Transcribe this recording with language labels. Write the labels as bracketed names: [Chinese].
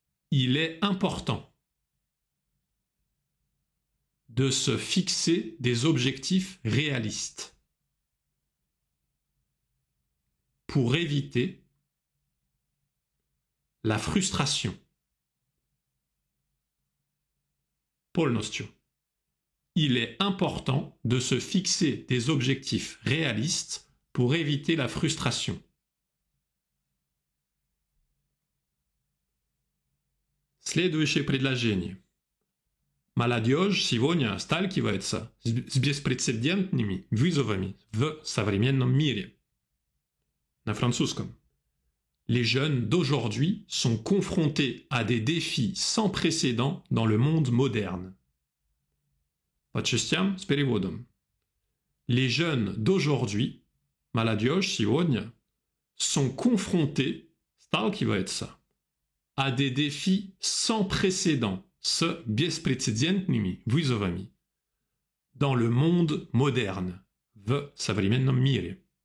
[French] Il est important de se fixer des objectifs réalistes pour éviter la frustration. [Russian] Полностью. [French] Il est important de se fixer des objectifs réalistes pour éviter la frustration. [Russian] Следующее предложение. Молодежь сегодня сталкивается с беспрецедентными вызовами в современном мире. На французском. [French] Les jeunes d'aujourd'hui sont confrontés à des défis sans précédent dans le monde moderne. [Russian] По частям с переводом. [French] Les jeunes d'aujourd'hui, [Russian] молодежь сегодня, [French] sont confrontés, [Russian] сталкиваются, [French] à des défis sans précédent, [Russian] с беспрецедентными вызовами, [French] dans le monde moderne, [Russian] в современном мире.